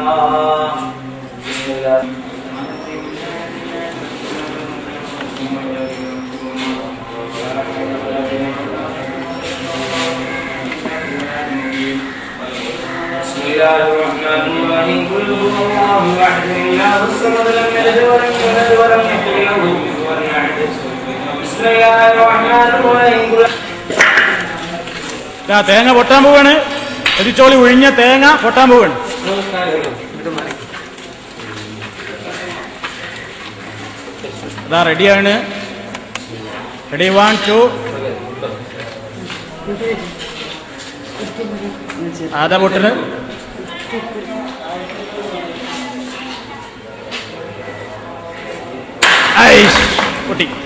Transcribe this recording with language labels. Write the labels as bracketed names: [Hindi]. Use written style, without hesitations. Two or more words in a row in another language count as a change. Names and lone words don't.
[Arabic] بسم الله بسم الله الرحمن الرحيم. قل هو الله احد الله الصمد لم يلد ولم يولد ولم يكن له كفوا احد. بسم الله الرحمن الرحيم. [Malayalam] തേങ്ങ പൊട്ടാൻ പോവാണ്. എരിച്ചോളി ഒഴിഞ്ഞ തേങ്ങ പൊട്ടാൻ പോവാണ്. അതാ റെഡിയാണ്. റെഡി, 1 2. ആദാ പൊട്ടല് പൊട്ടി.